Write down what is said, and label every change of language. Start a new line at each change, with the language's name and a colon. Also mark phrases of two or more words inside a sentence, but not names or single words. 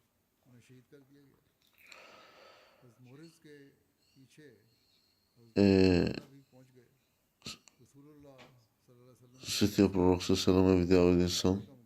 Bulgarian: Светия пророк
Arabic: صلى الله عليه وسلم
Bulgarian: е видял един сън.